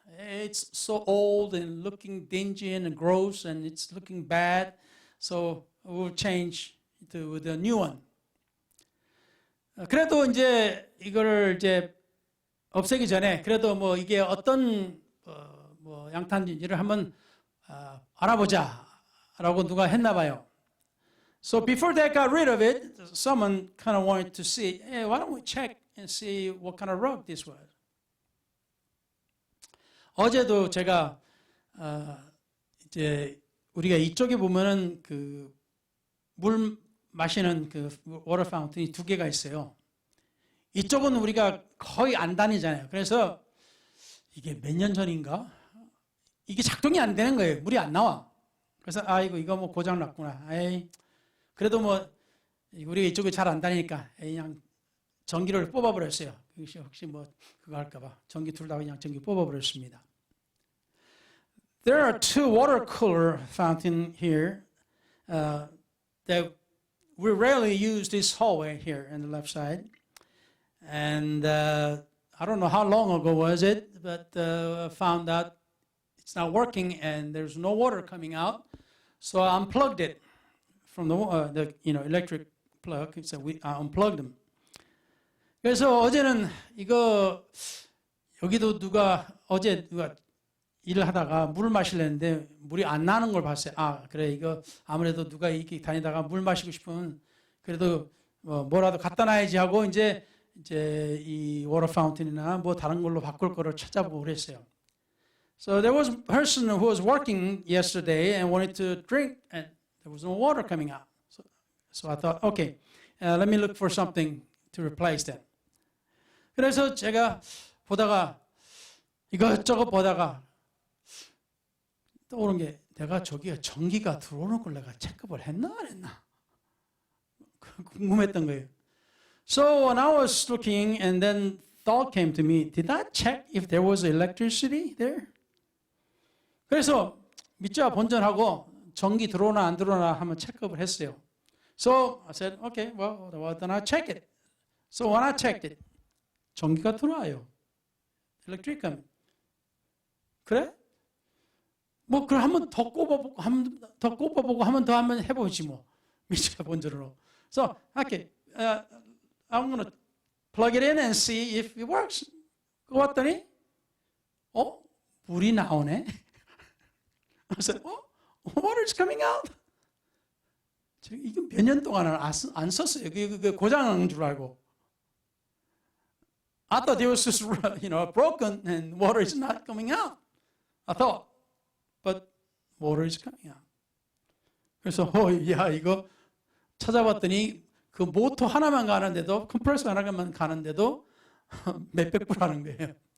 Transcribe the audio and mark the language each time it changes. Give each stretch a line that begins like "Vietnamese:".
English: It's so old and looking dingy and gross and it's looking bad. So we'll change to the new one.
Korean: 그래도 이제 이거를 이제 없애기 전에 그래도 뭐 이게 어떤 뭐 양탄지를 한번 알아보자라고 누가 했나 봐요.
English: So before they got rid of it, someone kind of wanted to see, hey, why don't we check and see what kind of rug this was?
Korean: 어제도 제가 이제 우리가 이쪽에 보면은 그 물 마시는 그 워터 파운틴이 두 개가 있어요. 이쪽은 우리가 거의 안 다니잖아요. 그래서 이게 몇 년 전인가? 이게 작동이 안 되는 거예요. 물이 안 나와. 그래서 이거 뭐 고장 났구나. 그래도 뭐 우리가 이쪽에 잘 안 다니니까 그냥 전기를 뽑아버렸어요. 혹시 뭐 그거 할까봐 전기 둘 다 그냥 전기 뽑아버렸습니다.
English: There are two water cooler fountain here that we rarely use this hallway here on the left side. And I don't know how long ago was it, but found out it's not working and there's no water coming out. So I unplugged it from the electric plug. So I unplugged them.
Korean: 그래서 어제는 이거 여기도 어제 누가 일을 하다가 물을 마시려는데 물이 안 나는 걸 봤어요. 그래 이거 아무래도 누가 이렇게 다니다가 물 마시고 싶으면 그래도 뭐라도 갖다 놔야지 하고 이제 이 워터 파운틴이나 뭐 다른 걸로 바꿀 거를 찾아보고 그랬어요.
English: So there was a person who was working yesterday and wanted to drink and there was no water coming out. So I thought, okay, let me look for something to replace that.
Korean: 그래서 제가 보다가 이것저것 보다가 떠오른 게 내가 저기에 전기가 들어오는 걸 내가 체크를 했나 안 했나 궁금했던 거예요.
English: So when I was looking and then thought came to me, did I check if there was electricity there?
Korean: 그래서 믿자 본전하고 전기 들어오나 안 들어오나 한번 체크를 했어요.
English: So I said, okay, well then I check it. So when I checked it,
Korean: 전기가 들어와요.
English: electric coming.
Korean: 그래? 뭐 그럼 한번 더 꼽아보고 한번 더 한번 해보지 뭐 미치가 본전으로.
English: So okay, I'm gonna plug it in and see if it works.
Korean: 그거 왔더니 물이 나오네.
English: I said, water is coming out.
Korean: 이거 몇 년 동안 안 썼어요. 그 고장난 줄 알고.
English: I thought it was just broken and water is not coming out. I thought. But water is coming out.
Korean: 그래서 이거 찾아봤더니 그 모터 하나만 가는데도 컴프레서 하나만 가는데도 몇백 불 하는 거예요.